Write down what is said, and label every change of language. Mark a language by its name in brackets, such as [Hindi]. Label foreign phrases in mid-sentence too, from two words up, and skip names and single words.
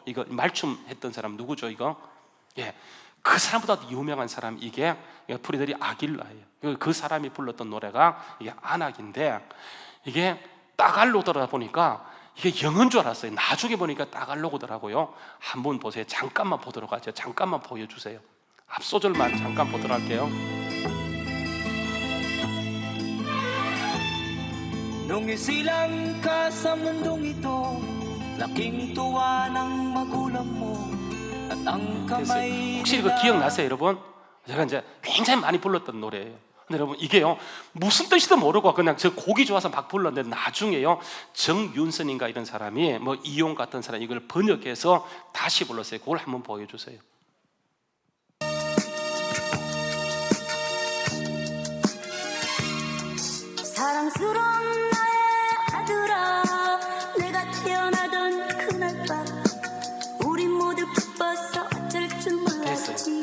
[Korean] 이거 말춤 했던 사람 누구죠? 이거 그 사람보다 유명한 사람이 이게 프리드리 아길라예요. 그 사람이 불렀던 노래가 이게 안악인데 이게 따갈로더라 보니까 이게 영어인 줄 알았어요. 나중에 보니까 따갈로그더라고요. 한번 보세요. 잠깐만 보도록 하죠. 잠깐만 보여주세요. 앞소절만 잠깐 보도록 할게요. [Filipino] Nung isilang ka sa mundong ito, laking tuwa ng magulang mo at ang kamay. [Korean] 혹시 이거 기억나세요, 여러분? 제가 이제 굉장히 많이 불렀던 노래예요. 근데 여러분 이게요 무슨 뜻이도 모르고 그냥 저 곡이 좋아서 막 불렀는데 나중에요 정윤선인가 이런 사람이 뭐 이용 같은 사람이 이걸 번역해서 다시 불렀어요. 그걸 한번 보여주세요. 사랑스러운 나의 아들아, 내가 태어나던 그날 밤 우리 모두 기뻐서 어쩔 줄 몰랐지.